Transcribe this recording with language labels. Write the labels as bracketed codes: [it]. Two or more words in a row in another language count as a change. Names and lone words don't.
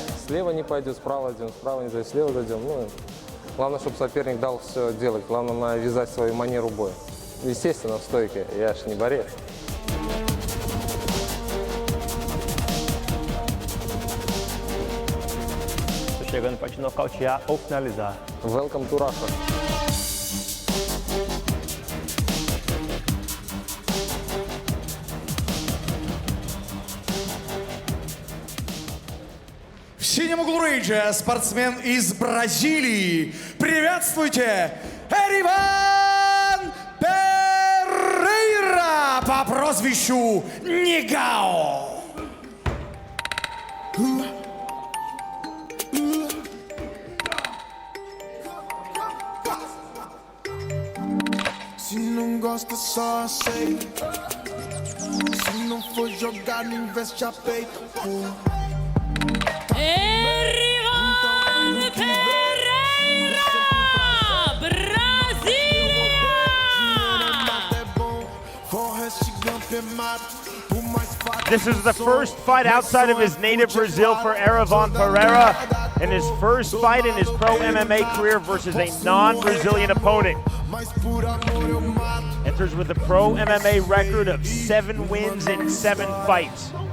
[ru] слева не пойдет, справа идем, справа не зайдем, слева зайдем. Ну, главное, чтобы соперник дал все делать. Главное, навязать свою манеру боя. Естественно, в стойке. Я ж не борец. [pt] Tô chegando para te nocautear ou finalizar. [en] Welcome to Russia. [ru] В синем углу рейджа спортсмен из Бразилии. Приветствуйте, Эриван Перейра по прозвищу Нигао. [pt] Se não gosta, só aceita. Se não for jogar, não investe a peito. Erivan Pereira, Brasília! [en] This is the first fight outside of his native Brazil for Erivan Pereira, and his first fight in his pro MMA career versus a non-Brazilian opponent. Enters with a pro MMA record of 7 wins in 7 fights.